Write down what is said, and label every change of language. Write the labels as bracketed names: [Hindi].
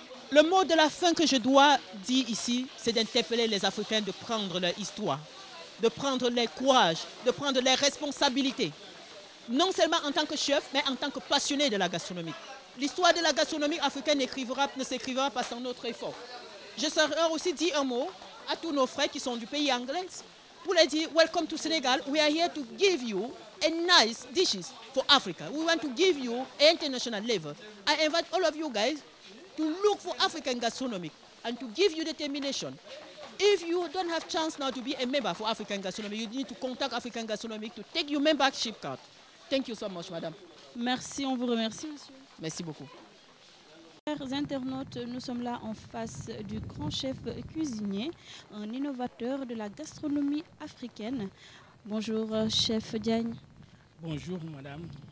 [French] Le mot de la fin que je dois dire ici, c'est d'interpeller les Africains de prendre leur histoire, de prendre leur courage, de prendre leurs responsabilités. Non seulement en tant que chef, mais en tant que passionné de la gastronomie. L'histoire de la gastronomie africaine ne s'écrivera pas sans notre effort. Je saurais aussi dire un mot à tous nos frères qui sont du pays anglais pour leur dire [English] welcome to Senegal. We are here to give you a nice dishes for Africa. We want to give you an international level. I invite all of you guys to look for African gastronomy and to give you determination. If you don't have chance now to be a member for African Gastronomy, you need to contact African Gastronomy to take your membership card. Thank you so much, madame. [French] Merci, on vous remercie, monsieur. Merci beaucoup. Chers internautes, nous sommes là en face du grand chef cuisinier, un innovateur de la gastronomie africaine. Bonjour, chef Diagne. Bonjour, madame.